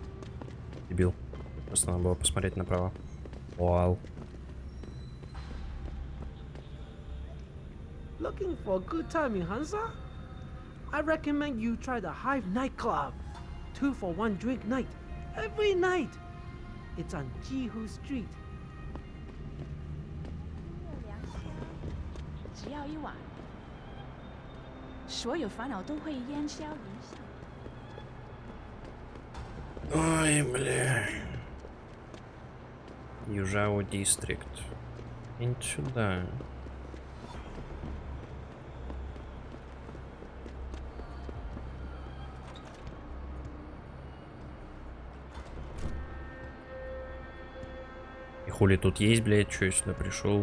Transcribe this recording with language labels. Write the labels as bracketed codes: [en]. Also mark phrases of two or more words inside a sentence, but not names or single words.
[ru] Дебил. Просто надо было посмотреть направо. Вау. [en] Looking for a good time in Hansa? I recommend you try the Hive nightclub. 2 for 1 drink night. Every night. It's on Jihu Street. [zh] 只要一晚，所有烦恼都会烟消云散。 [ru] Ой, бля. Южао Дистрикт. И сюда. И хули тут есть, блядь, что я сюда пришел?